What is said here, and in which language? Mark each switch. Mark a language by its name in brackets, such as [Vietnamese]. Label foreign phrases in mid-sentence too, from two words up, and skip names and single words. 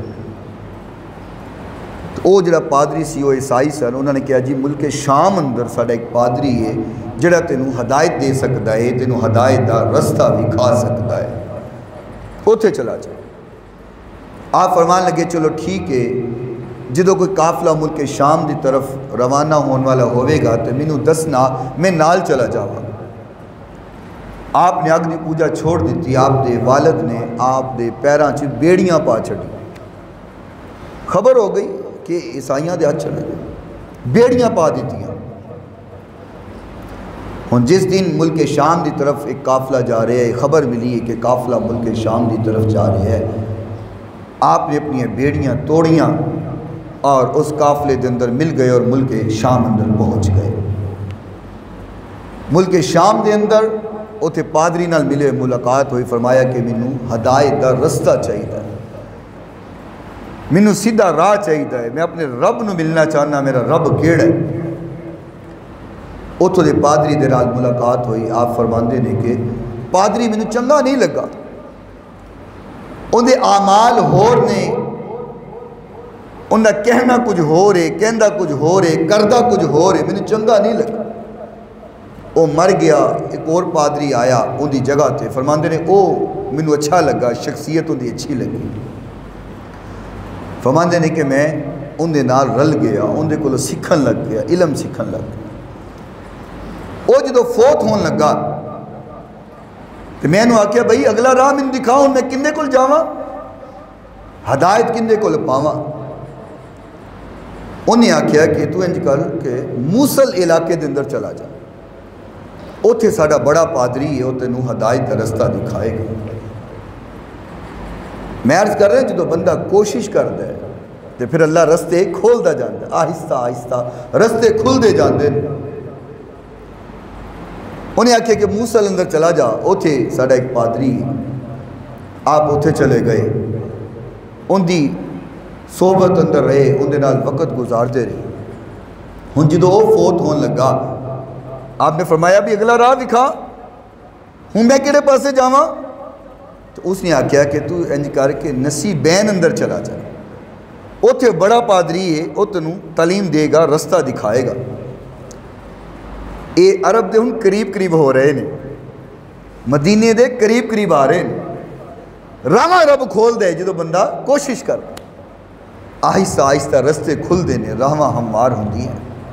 [Punjabi] تو وہ جڑا پادری سی وہ عیسائی سن، انہوں نے کہا جی ملک شام اندر ساڑھا ایک پادری ہے جڑا تینوں ہدایت دے سکتا ہے، تینوں ہدایت دا رستہ بھی کھا سکتا ہے، اوتھے چلا جائے۔ آپ فرمان لگے چلو ٹھیک ہے، جدو کوئی قافلہ ملک شام دی طرف روانہ ہون والا ہوئے گا تو مینوں دسنا، میں نال چلا جاؤں۔ آپ نے اگ دی پوجا چھوڑ دیتی، آپ دے والد نے آپ دے پیران چ بیڑیاں پا چھڑی۔ خبر ہو گئی کہ عیسائیاں دے ہاتھ چلے گئے، بیڑیاں پا دیتی ہیں۔ ہن جس دن ملک شام دی طرف ایک قافلہ جا رہے ہے، خبر ملی ہے کہ قافلہ ملک شام دی طرف جا رہے ہے، آپ نے اپنی بیڑیاں توڑیاں اور اس قافلے دے اندر مل گئے اور ملک شام اندر پہنچ گئے۔ ملک شام دے اندر اوتھے پادری نال ملے، ملاقات ہوئی، فرمایا کہ مینوں ہدایت دا رستہ چاہیے، مینوں سیدھا راہ چاہیے، میں اپنے رب نو ملنا چاہنا، میرا رب کیڑا ہے۔ اوتھے دے پادری دے نال ملاقات ہوئی، آپ فرماندے نے کہ پادری مینوں چنگا نہیں لگا، اندے اعمال ہور نے، انہاں کہنا کچھ ہو رہے، کہندہ کچھ ہو رہے، کردہ کچھ ہو رہے، مینوں چنگا نہیں لگا۔ وہ مر گیا، ایک اور پادری آیا ان دی جگہ تے، فرماندے نے او مینوں اچھا لگا، شخصیت ان دی اچھی لگی۔ فرماندے نے کہ میں ان دے نال رل گیا، ان دے کولوں سکھن لگ گیا، علم سکھن لگ گیا۔ وہ جدو فوت ہون لگا تو میں نے آکھیا بھئی اگلا راہ میں دکھاؤں، میں کندے کول جاواں، ہدایت کندے کول پاواں۔ انہیں آکھیا کہ تو انج کر کہ موصل علاقے دے اندر چلا جا، اوتھے ساڑا بڑا پادری ہے، اوتھے نو ہدایت کا رستہ دکھائے گا۔ میں عرض کر رہے ہیں جدو بندہ کوشش کرتا ہے تو پھر اللہ رستے کھولتا جاندے، آہستہ آہستہ رستے کھل دے جاندے۔ انہیں آکھیا کہ موصل اندر چلا جا، اوتھے ساڑا ایک پادری آپ اتھے چلے گئے، ان دی صحبت اندر رہے، ان دے نال وقت گزارتے رہے۔ ہن جدو وہ فوت ہون لگا، آپ نے فرمایا بھی اگلا راہ دکھا، ہوں میں کہڑے پاسے جاواں؟ تو اس نے آکھیا کہ تو انج کر کے نصیبین اندر چلا جا، اتھے بڑا پادری ہے، وہ تینوں تعلیم دے گا، رستہ دکھائے گا۔ اے عرب دے ہن قریب قریب ہو رہے ہیں، مدینے دے قریب قریب آ رہے ہیں، راہ رب کھول دے جدو بندہ کوشش کر، آہستہ آہستہ رستے کھل دینے، راہواں ہموار ہوندی ہیں۔